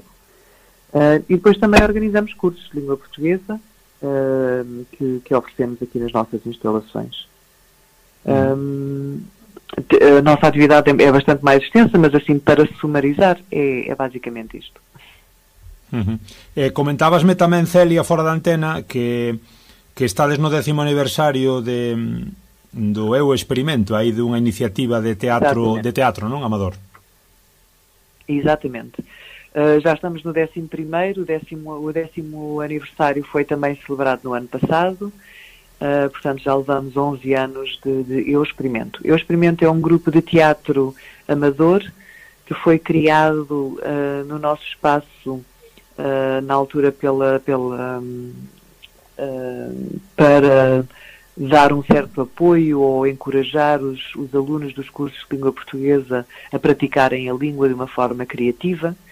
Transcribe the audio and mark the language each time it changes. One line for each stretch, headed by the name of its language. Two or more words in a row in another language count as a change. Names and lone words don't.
Portuguese: E depois também organizamos cursos de língua portuguesa, que oferecemos aqui nas nossas instalações. A nossa atividade é bastante mais extensa, mas assim, para sumarizar, é basicamente isto. Uhum.
Galician: Comentábasme tamén, Celia, fora da antena, que estades no 10º aniversario do Eu Experimento, aí dunha iniciativa de teatro, non, Amador?
Portuguese: Exatamente. Já estamos no 11º, o 10º aniversário foi também celebrado no ano passado, portanto já levamos 11 anos de Eu Experimento. Eu Experimento é um grupo de teatro amador que foi criado no nosso espaço na altura para dar um certo apoio ou encorajar os alunos dos cursos de língua portuguesa a praticarem a língua de uma forma criativa.